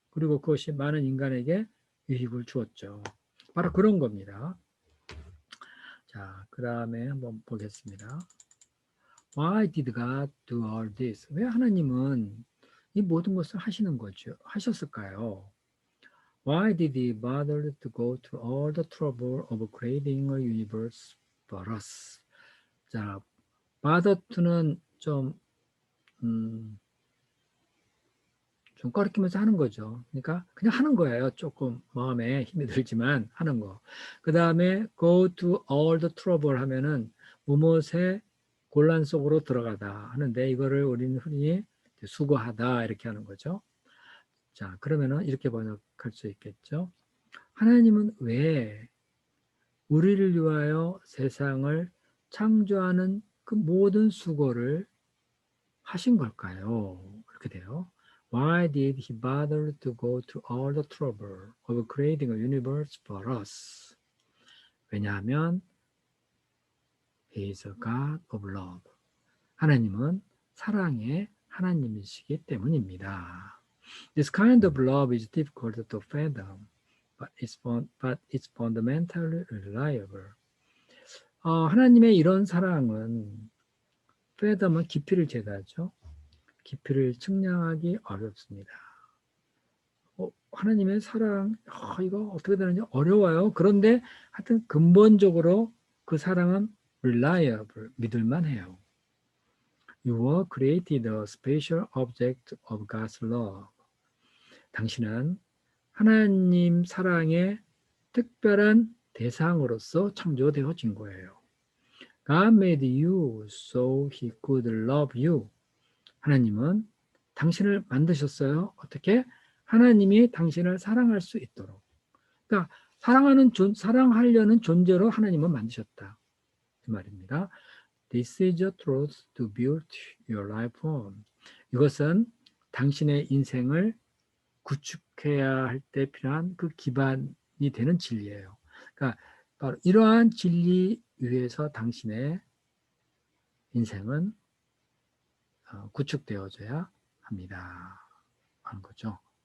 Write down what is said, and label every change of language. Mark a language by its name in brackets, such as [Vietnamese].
[Korean] 그리고 그것이 많은 인간에게 유익을 주었죠. 바로 그런 겁니다. 자, 그 다음에 한번 보겠습니다. [English] Why did God do all this? [Korean] 왜 하나님은 이 모든 것을 하셨을까요? [English] Why did he bother to go to all the trouble of creating a universe for us? [Korean] 자, bother to는 좀 꺼리끼면서 하는 거죠. 그러니까 그냥 하는 거예요. 조금 마음에 힘이 들지만 하는 거. 그 다음에 [English] go to all the trouble [Korean] 하면은 무엇의 곤란 속으로 들어가다 하는데 이거를 우리는 흔히 수고하다 이렇게 하는 거죠. 자, 그러면은 이렇게 번역할 수 있겠죠. 하나님은 왜 우리를 위하여 세상을 창조하는 그 모든 수고를 하신 걸까요? 이렇게 돼요. [English] Why did he bother to go to all the trouble of creating a universe for us? 왜냐하면 he is a God of love. [Korean] 하나님은 사랑의 하나님이시기 때문입니다. [English] This kind of love is difficult to fathom, but it's fundamentally reliable. [Korean] 하나님의 이런 사랑은 fathom은 깊이를 재다죠. 깊이를 측량하기 어렵습니다. 하나님의 사랑, 이거 어떻게 되는지 어려워요. 그런데 하여튼 근본적으로 그 사랑은 reliable, 믿을만 해요. [English] You were created a special object of God's love. [Korean] 당신은 하나님 사랑의 특별한 대상으로서 창조되어진 거예요. [English] God made you so he could love you. [Korean] 하나님은 당신을 만드셨어요. 어떻게? 하나님이 당신을 사랑할 수 있도록. 그러니까 사랑하려는 존재로 하나님은 만드셨다. 그 말입니다. [English] This is the truth to build your life on. [Korean] 이것은 당신의 인생을 구축해야 할 때 필요한 그 기반이 되는 진리예요. 그러니까 바로 이러한 진리 위에서 당신의 인생은 구축되어져야 합니다. 하는 거죠.